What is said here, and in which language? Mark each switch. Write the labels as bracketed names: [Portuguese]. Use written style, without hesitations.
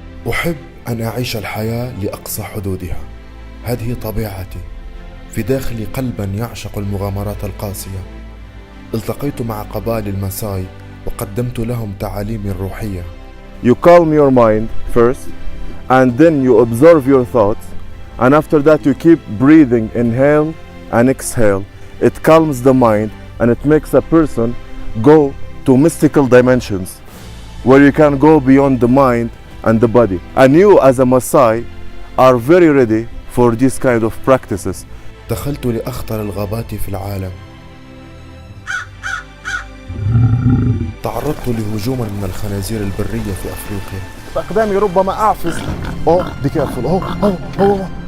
[Arabic] أحب أن أعيش الحياة لأقصى حدودها. هذه طبيعتي. في داخلي قلبا يعشق المغامرات القاسية. التقيت مع قبائل الماساي وقدمت لهم تعاليمي الروحية. [English] You calm your mind first and then you observe your thoughts and after that you keep breathing, inhale and exhale. It calms the mind and it makes a person go to mystical dimensions where you can go beyond the mind and the body. And you as a Maasai are very ready for this kind of practices. [Arabic] دخلت لأخطر الغابات في العالم. تعرضت لهجوما من الخنازير البرية في أفريقيا. أقدامي ربما أعفز. [English] be careful.